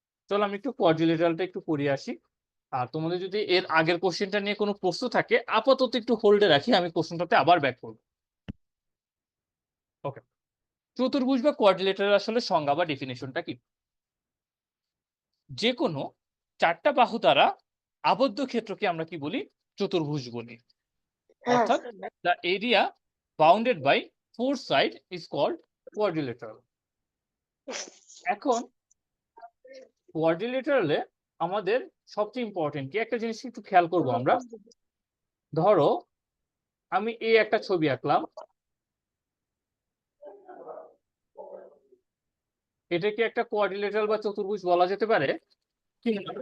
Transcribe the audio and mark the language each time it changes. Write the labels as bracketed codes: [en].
[bn] চলো আমি একটু কোয়াড্রিলেটারালটা একটু পড়ে আসি, আর তোমাদের যদি এর আগের কোশ্চেনটা নিয়ে কোনো প্রশ্ন থাকে আপাতত একটু হোল্ডে রাখি, আমি কোশ্চেনটাতে আবার ব্যাক করবো। ওকে, চতুর্ভুজ বা কোয়াড্রিলেটারাল আসলে সংজ্ঞা বা ডেফিনেশনটা কি? যে কোনো চারটা বাহু দ্বারা আবদ্ধ ক্ষেত্রকে আমরা কি বলি? চতুর্ভুজ বলি। হ্যাঁ [en] অর্থাৎ the area bounded by four side is called quadrilateral. [bn] এখন কোয়াড্রিলেটারালে আমাদের সবচেয়ে ইম্পর্টেন্ট কি একটা জিনিস একটু খেয়াল করব আমরা। ধরো আমি এই একটা ছবি আঁকলাম, এটা কি একটা কোয়াড্রিলেটারাল বা চতুর্ভুজ বলা যেতে পারে কি?